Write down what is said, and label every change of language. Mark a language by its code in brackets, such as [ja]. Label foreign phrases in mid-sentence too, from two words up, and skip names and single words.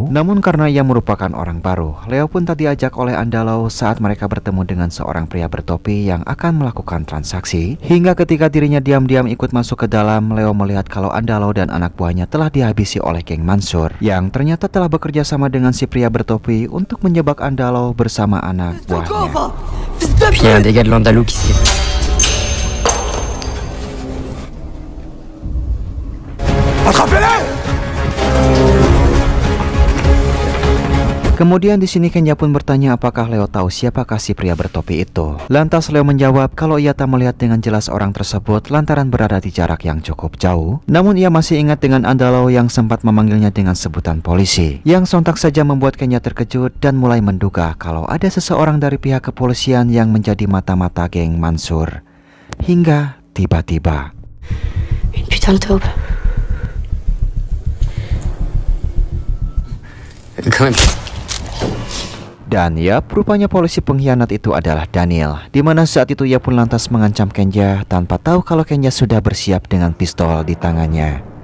[id] Namun karena ia merupakan orang baru, Leo pun tak diajak oleh Andalau saat mereka bertemu dengan seorang pria bertopi yang akan melakukan transaksi. Hingga ketika dirinya diam-diam ikut masuk ke dalam, Leo melihat kalau Andalau dan anak buahnya telah dihabisi oleh geng Mansur, yang ternyata telah bekerja sama dengan si pria bertopi untuk menjebak Andalau bersama anak buahnya. [fr] Puis il y a un dégât de l'Andalou qui s'est... [id] Kemudian di sini Kenya pun bertanya apakah Leo tahu siapakah si pria bertopi itu. Lantas Leo menjawab kalau ia tak melihat dengan jelas orang tersebut lantaran berada di jarak yang cukup jauh. Namun ia masih ingat dengan Andalau yang sempat memanggilnya dengan sebutan polisi, yang sontak saja membuat Kenya terkejut dan mulai menduga kalau ada seseorang dari pihak kepolisian yang menjadi mata-mata geng Mansur. Hingga tiba-tiba [fr] Une putain de taube. Quand même. [id] Dan ya, rupanya polisi pengkhianat itu adalah Daniel, di mana saat itu ia pun lantas mengancam Kenja tanpa tahu kalau Kenja sudah bersiap dengan pistol di tangannya.